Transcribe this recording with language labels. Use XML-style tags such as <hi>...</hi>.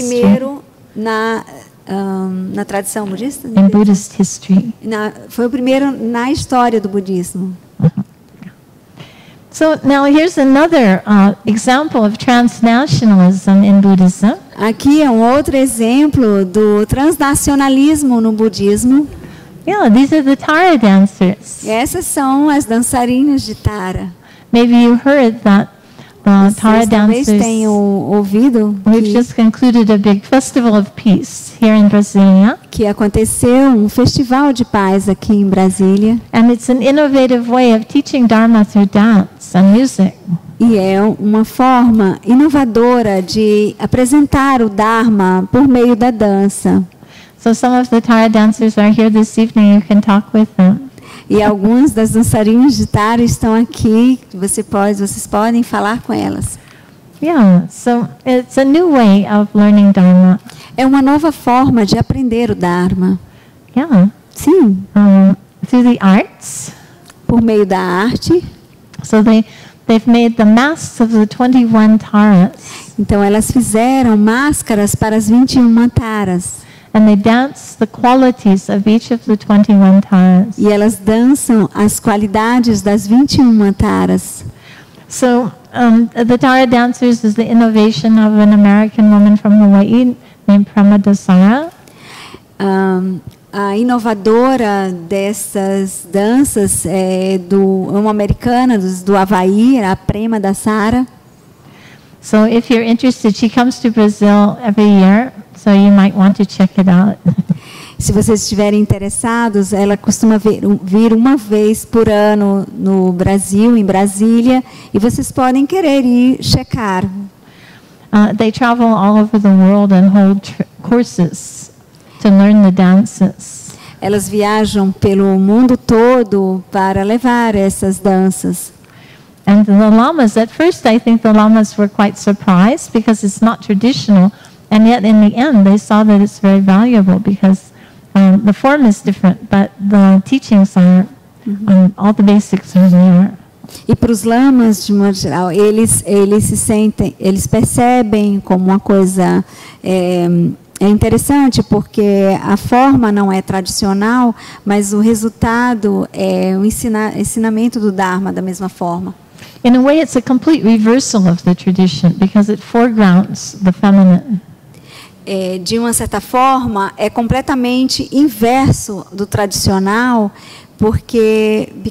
<pt>primeiro na tradição budista?</pt> <en>In Buddhist history.</en> <pt>Foi o primeiro na história do budismo.</pt> <en>So now here's another example of transnationalism in Buddhism.</en> <pt>Aqui é um outro exemplo do transnacionalismo no budismo.</pt> <en>Yeah, these are the Tara dancers.</en> <pt>Essas são as dançarinas de Tara.</pt> <en>Maybe you heard that the Tara</en> <pt>Vocês talvez</pt> <en>dancers.</en> <pt>tenham ouvido</pt> <en>We've just concluded a big festival of peace here in Brasilia,</en> <pt>que aconteceu um festival de paz aqui em Brasília.</pt> <en>and it's an innovative way of teaching Dharma through dance and music.</en> <pt>E é uma forma inovadora de apresentar o Dharma por meio da dança.</pt> <en>So some of the Tara dancers are here this evening. You can talk with them.</en> <pt>E algumas das dançarinas de Tara estão aqui. Vocês podem falar com elas.</pt> <en>Yeah, so it's a new way of learning Dharma.</en> <pt>É uma nova forma de aprender o Dharma.</pt> <en>Yeah,</en> <pt>Sim,</pt> <en>through the arts.</en> <pt>por meio da arte.</pt> <en>So they've made the masks of the 21 Taras,</en> <pt>Então elas fizeram máscaras para as 21 Taras.</pt> <en>and they dance the qualities of each of the 21 Taras.</en> <pt>E elas dançam as qualidades das 21 Taras.</pt> <en>So the Tara dancers is the innovation of an American woman from Hawaii named Prema Dasara.</en> <pt>A inovadora dessas danças é uma americana do Havaí, a Prema Dasara.</pt> <en>So if you're interested, she comes to Brazil every year, so you might want to check it out.</en> <pt>Se vocês estiverem interessados, ela costuma vir uma vez por ano no Brasil, em Brasília, e vocês podem querer ir checar.</pt> <en>They travel all over the world and hold courses to learn the dances.</en> <pt>Elas viajam pelo mundo todo para levar essas danças.</pt> <en>And the lamas, at first I think the lamas were quite surprised because it's not traditional, and yet in the end they saw that it's very valuable because the form is different, but the teachings are, all the basics are there.</en> <pt>E para os lamas, de modo geral, eles percebem como uma coisa é interessante, porque a forma não é tradicional, mas o resultado é o ensinamento do Dharma da mesma forma.</pt> <en>In a way, it's a complete reversal of the tradition because it foregrounds the feminine.</en> <pt>De uma certa forma, é completamente inverso do tradicional, porque</pt>